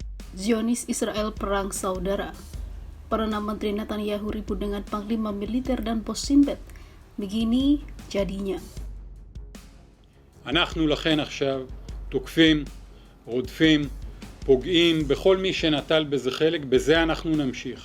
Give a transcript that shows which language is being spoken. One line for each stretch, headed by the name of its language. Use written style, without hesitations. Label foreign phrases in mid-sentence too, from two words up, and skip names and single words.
Indonesian: Zionis Israel perang saudara. Perdana Menteri Netanyahu ribut dengan panglima militer dan bos Shin Bet. Begini jadinya.
Hebrew: אנחנו לכן עכשיו תוקפים, רודפים, פוגעים בכל מי שנטל בזה חלק, בזה אנחנו נמשיך.